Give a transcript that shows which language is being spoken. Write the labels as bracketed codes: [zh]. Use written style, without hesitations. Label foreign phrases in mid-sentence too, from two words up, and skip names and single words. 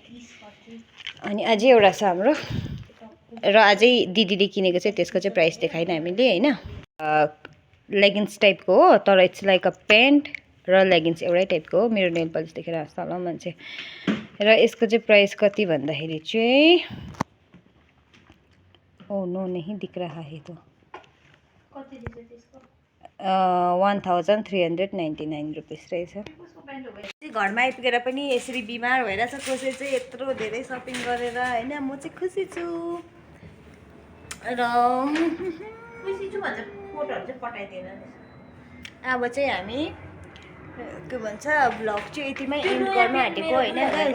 [ne] अनि अझै एउटा छ हाम्रो। र अझै दिदीले किनेको चाहिँ त्यसको चाहिँ प्राइस देखाएन हामीले होइन। लेगिन्स टाइपको हो, तर [en] it's like a pant [ne] र लेगिन्स एउटै टाइपको हो। मेरो नेल पलिस देखेर हाँस्छ होला मान्छे। र यसको चाहिँ प्राइस कति भन्दाखेरि चाहिँ [en] oh no [hi] नहीं दिख रहा है तो [ne] 1,399 रुपिस रहेछ। घरमा आइपुगेर पनि यसरी बिमार भइरहेछ कसै चाहिँ यत्रो धेरै सपिङ गरेर होइन। म चाहिँ खुसी छु। र खुसी छु भन्छ, फोटोहरू चाहिँ पठाइदिएन। अब चाहिँ हामी के भन्छ भ्लग चाहिँ यतिमै एन्ड गर्न आँटेको होइन गाइस।